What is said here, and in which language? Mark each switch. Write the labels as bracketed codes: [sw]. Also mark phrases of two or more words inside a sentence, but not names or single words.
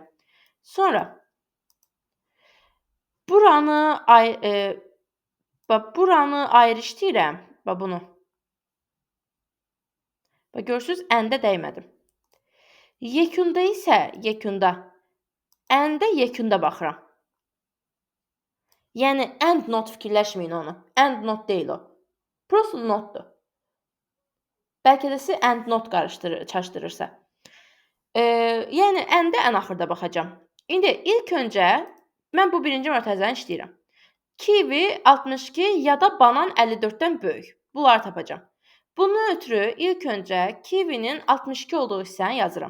[az] Sonra buranı ayrı işləyirəm. Bax, bunu. Bax, görürsünüz, əndə dəymədim. Yekunda isə, əndə yekunda baxıram. Yəni, [en] end not [az] fikirləşməyin onu. [en] End not [az] deyil o. Prosta notdur. Bəlkə də sizi [en] end not [az] çaşdırırsa. Yəni, əndə ən axırda baxacam. İndi ilk öncə mən bu birinci mötərizəni işləyirəm. Kivi 62 ya da banan 54-dən böyük. Bunları tapacam. Bundan ötürü ilk öncə kivinin 62 olduğu hissəni yazıram.